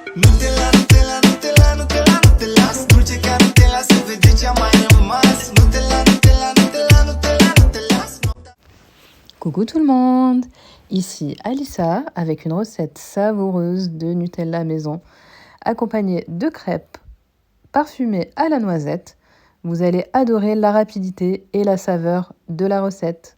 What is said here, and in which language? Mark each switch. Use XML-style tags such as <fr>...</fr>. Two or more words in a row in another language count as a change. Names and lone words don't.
<ro>Nutella, Nutella, Nutella, Nutella, Nutella, dulce ca Nutella, se vede cea mai rămas. Nutella, Nutella, Nutella, Nutella, Nutella.</ro> <fr>Coucou tout le monde, ici Alissa avec une recette savoureuse de Nutella maison, accompagnée de crêpes parfumées à la noisette. Vous allez adorer la rapidité et la saveur de la recette.</fr>